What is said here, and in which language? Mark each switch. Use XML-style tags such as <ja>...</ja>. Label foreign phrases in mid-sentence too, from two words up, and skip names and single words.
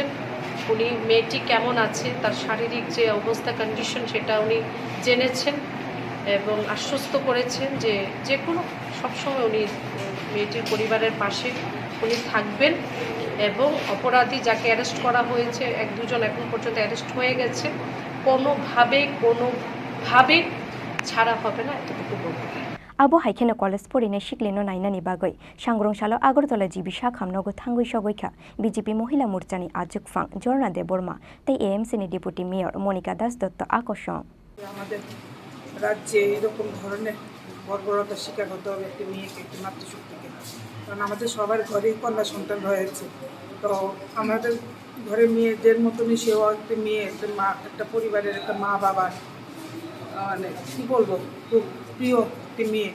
<bn>উনি মেয়েটি কেমন আছে, তার শারীরিক যে অবস্থা, কন্ডিশন, সেটা উনি জেনেছেন এবং আশ্বস্ত করেছেন যে যে কোনো সবসময় উনি মেয়েটির পরিবারের পাশে উনি থাকবেন। এবং অপরাধী যাকে অ্যারেস্ট করা হয়েছে, 1-2 জন এখন পর্যন্ত অ্যারেস্ট হয়ে গেছে, কোনোভাবে ছাড়া হবে না, এতটুকু বলবো।</bn> <trp>Abo haikena college porine shikleno nainani bagoi sangrongshalo agartala jibi shakhamnogo thangui shogoikha BJP মহিলা মোর্চানি আজুকফাং জর্না দেববর্মা তাই AMC নি ডেপুটি মেয়র মনিকা দাস দত্ত আকর্ষণ।</trp> <bn>আমাদের রাজ্যে এরকম ধরনের বর্বরতার শিকার হতে হবে একটি মেয়েকে, একটি মাতৃশক্তিকে। কারণ আমাদের সবার ঘরেই কন্যা সন্তান রয়েছে। তো আমাদের ঘরে মেয়েদের মতনই সেও একটি মেয়ে, একটা মা, একটা পরিবারের একটা মা বাবার মানে কী বলবো, খুব প্রিয় একটি মেয়ে।</bn>